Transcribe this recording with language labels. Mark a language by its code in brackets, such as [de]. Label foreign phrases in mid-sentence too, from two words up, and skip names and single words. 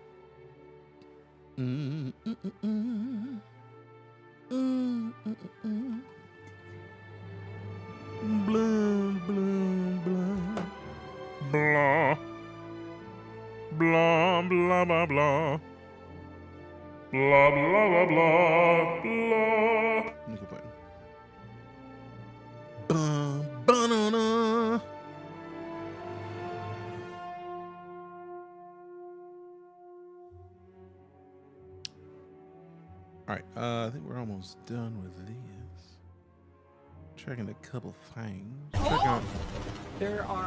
[en] Blah, blah, blah. Blah. Blah, blah, blah, blah. Blah, blah, blah, blah, blah. Let me go button. Ba-na-na. All right, I think we're almost done with these. Checking a couple things. Check out. There are.